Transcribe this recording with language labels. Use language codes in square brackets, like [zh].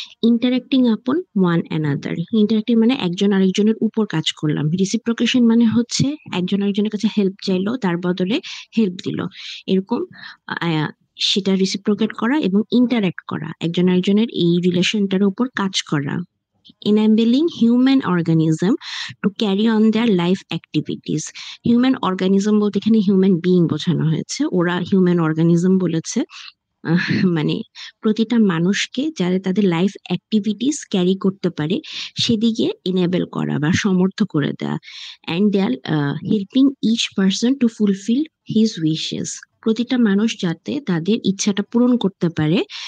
[en] interacting upon one another, [bn] interacting মানে একজন আরেকজনের উপর কাজ করলাম। রিসিপ্রোকেশন মানে হচ্ছে একজন আরেকজনের কাছে হেল্প চাইলো, তার বদলে হেল্প দিল, এরকম সেটা রিসিপ্রোকেট করা। এবং ইন্টারেক্ট করা, একজন আরেকজনের এই রিলেশনটার উপর কাজ করা। [en] enabling human organism to carry on their life activities. [bn] Human organism বলতে এখানে হিউম্যান বিইং বোঝানো হয়েছে, ওরা হিউম্যান অর্গানিজম বলেছে। মানে প্রতিটা মানুষকে যারা তাদের লাইফ অ্যাক্টিভিটিস ক্যারি করতে পারে সেদিকে এনেবল করা বা সমর্থ করে দেয়া। [en] and they are helping each person to fulfil his wishes, [bn] প্রতিটা মানুষ যাতে তাদের ইচ্ছাটা পূরণ করতে পারে।